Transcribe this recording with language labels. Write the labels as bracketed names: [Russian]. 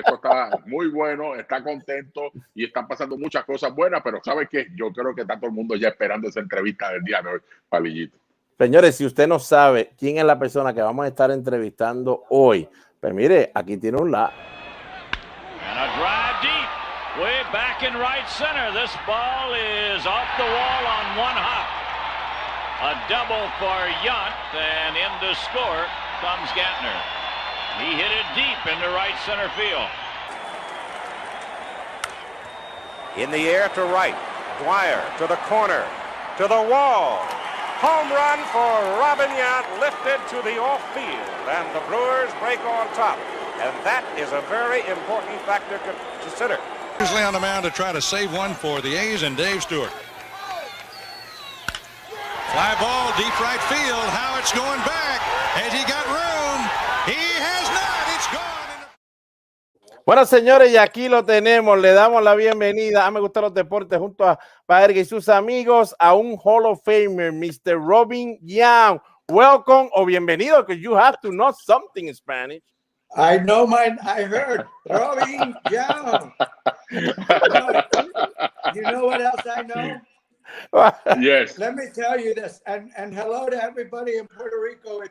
[Spanish] Esto está muy bueno, está contento y están pasando muchas cosas buenas, pero ¿sabe qué? Yo creo que está todo el mundo ya esperando esa entrevista del día de hoy, Palillito. Señores, si usted no sabe quién es la persona que vamos a estar entrevistando hoy, pues mire, aquí tiene un la. [English] And a drive deep, way back in right center. This ball is off the wall on one hop. A double for Yount, and in to score comes Gantner. He hit it deep into right center field. In the air to right. Dwyer to the corner. To the wall. Home run for Robin Yount, lifted to the off field. And the Brewers break on top. And that is a very important factor to consider. Usually on the mound to try to save one for the A's and Dave Stewart. Fly ball, deep right field. Howard's going back. Has he got room? He has not. It's gone. [Spanish] Bueno, señores, y aquí lo tenemos. Le damos la bienvenida a Me Gustan los Deportes junto a Baerga y sus amigos a un Hall of Famer, Mr. Robin Yount. [English] Welcome [Spanish] o bienvenido, [English] because you have to know something in Spanish. I know I heard Robin Yount. You know what else I know? Yes. Let me tell you this, and hello to everybody in Puerto Rico.